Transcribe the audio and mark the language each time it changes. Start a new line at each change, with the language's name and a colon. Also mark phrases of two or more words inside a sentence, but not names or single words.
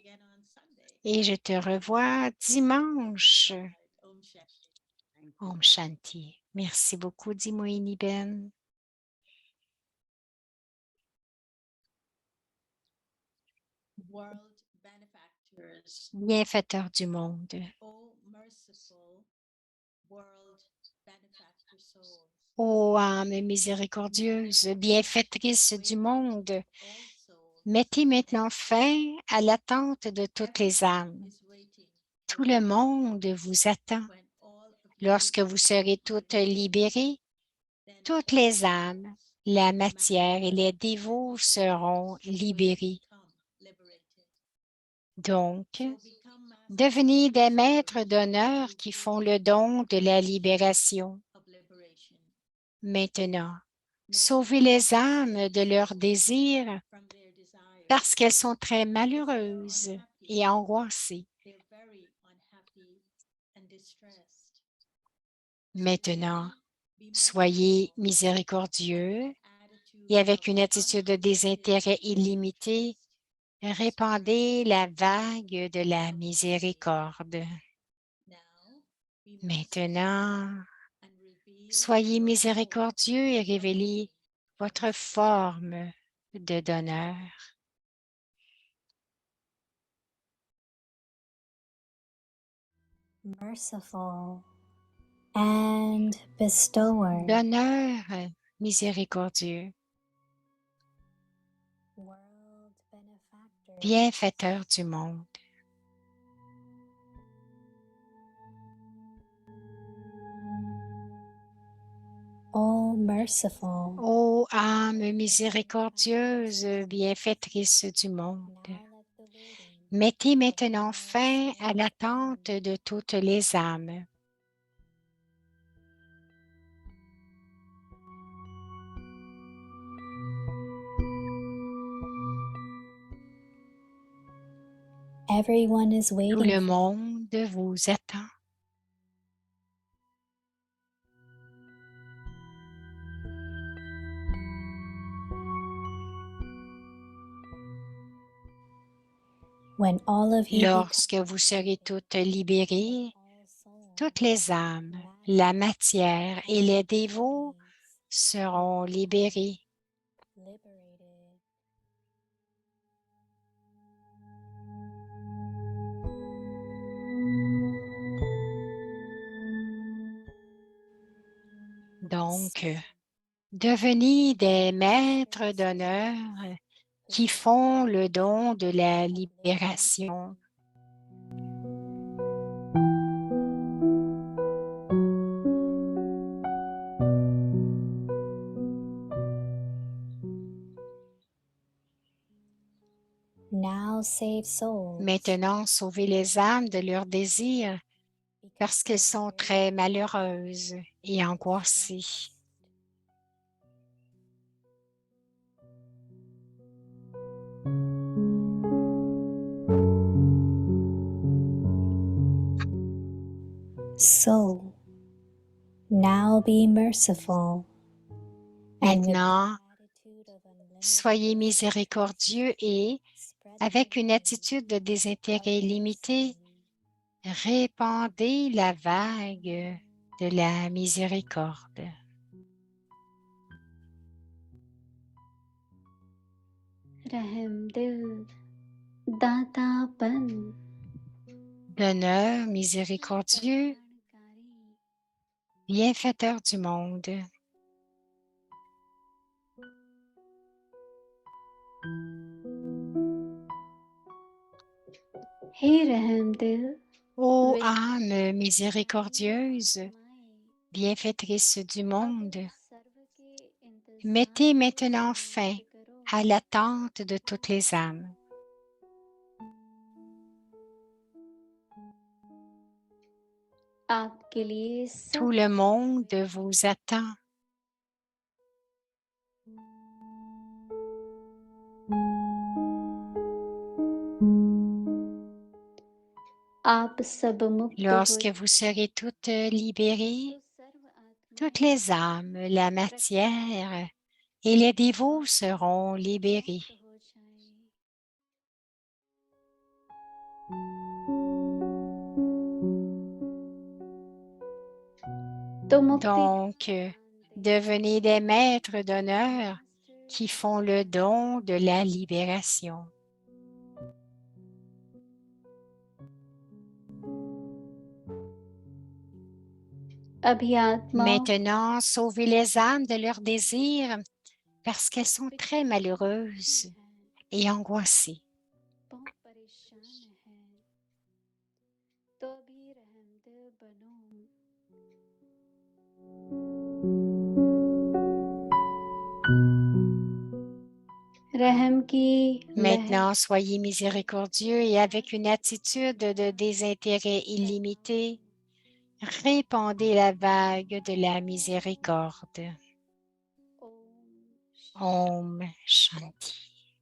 French: Et je te revois dimanche.
Hindi: ओम शांति.
French: Merci beaucoup, dit Moïni Ben.
English: World benefactors,
French: Bienfaiteur du monde.
English: oh merciful world benefactor souls,
French: Ô âme miséricordieuse, bienfaitrice du monde,
English: all souls,
French: mettez maintenant fin à l'attente de toutes les âmes.
English: is waiting
French: Tout le monde vous attend.
English: when all of you
French: Lorsque vous serez toutes libérées,
English: then
French: toutes les âmes, la matière et les dévots seront libérés.
English: become liberated.
French: Donc,
English: So become masters
French: devenez des maîtres d'honneur qui font le don de la libération.
English: of liberation.
French: Maintenant, sauvez les âmes de leurs désirs
English: From their desires,
French: parce qu'elles sont très malheureuses et angoissées.
English: they're very unhappy and distressed.
French: Maintenant, soyez miséricordieux et avec une attitude de désintérêt illimité, répandez la vague de la miséricorde. Maintenant, soyez miséricordieux et révélez votre forme de donneur.
English: merciful, and bestower,
French: Donneur miséricordieux,
English: world benefactor,
French: bienfaiteur du monde.
English: all merciful.
French: Ô âme miséricordieuse, bienfaitrice du monde,
English: Now let the waiting
French: mettez maintenant fin à l'attente de toutes les âmes.
English: everyone is
French: Tout
English: waiting
French: le
English: for
French: monde vous attend.
English: when all of you become
French: Lorsque vous serez toutes libérées,
English: all souls,
French: toutes les âmes, la matière et les dévots seront libérés.
English: liberated.
French: Donc, devenez des maîtres d'honneur qui font le don de la libération.
English: Now save souls
French: Maintenant, sauvez les âmes de leurs désirs parce qu'elles sont très malheureuses et angoissées.
English: So, now be merciful. And with
French: Maintenant,
English: the attitude of unlimited
French: soyez miséricordieux et,
English: spread
French: avec
English: the
French: une
English: word
French: attitude de
English: of
French: désintérêt illimité,
English: mercy.
French: répandez la vague de la miséricorde.
Hindi: रहम दिल दातापन
French: Donneur miséricordieux, bienfaiteur du monde.
Hindi: हे रहम दिल
French: Ô
English: with
French: âme miséricordieuse, bienfaitrice du monde,
Hindi: सर्व के
French: Mettez maintenant fin à l'attente de toutes les âmes.
Hindi: आपके लिए
French: Tout
Hindi: सब
French: le monde vous attend.
Hindi: आप सब मुक्त
French: Lorsque
Hindi: हो
French: vous serez toutes libérées,
Hindi: तो सर्व आत्माएं
French: toutes les âmes, la matière et les dévots seront libérés.
Hindi: मुक्त हो जाएं। तो मुक्ति
French: Donc, devenez des maîtres d'honneur qui font le don de la libération.
Hindi: अभी आत्माओं
French: Maintenant, sauvez les âmes de leurs désirs parce qu'elles sont très malheureuses et angoissées.
Hindi: बहुत परेशान हैं तो भी रहमदिल बनो रहम की लहर
French: Maintenant, soyez miséricordieux et avec une attitude de désintérêt illimité, répandez la vague de la miséricorde.
Hindi: ओम ओम शांति.